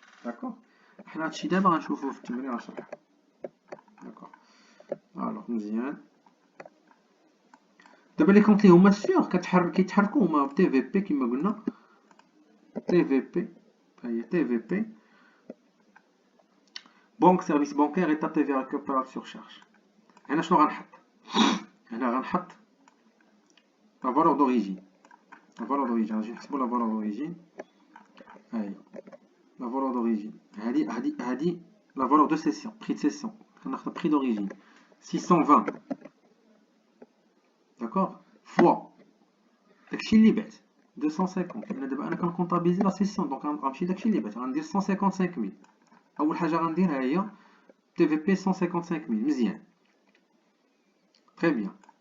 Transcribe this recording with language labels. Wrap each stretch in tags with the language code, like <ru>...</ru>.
<ar>داكوغ حنا هادشي دابا غنشوفوه في التمرين غنشرح. داكوغ الوغ مزيان دابا لي كونت لي هما سيغ كيتحركو هما TVP كيما قلنا TVP ها هي TVP بنك سيرفيس بانكير ايتا TVA ريكوبيرا سور شارج. هنا شنو غنحط؟ هنا غنحط لا فالور دوريجين.</ar> <fr>La valeur d'origine, je vais</fr> <ar>نحسبو</ar> <fr>la valeur d'origine.</fr> <ar>هاهي</ar> <fr>la valeur d'origine.</fr> <ar>هادي</ar> <fr>la valeur de cession, prix de cession.</fr> <ar>كناخدو</ar> <fr>prix d'origine 620.</fr> <ar>داكوغ فوا داكشي اللي بعت 250. انا دابا انا كنكونطابيزي لا سيسيون دونك غنمشي داكشي اللي بعت غندير 155000. اول حاجه غندير ها هي TVP 155000 مزيان تري بيان.</ar>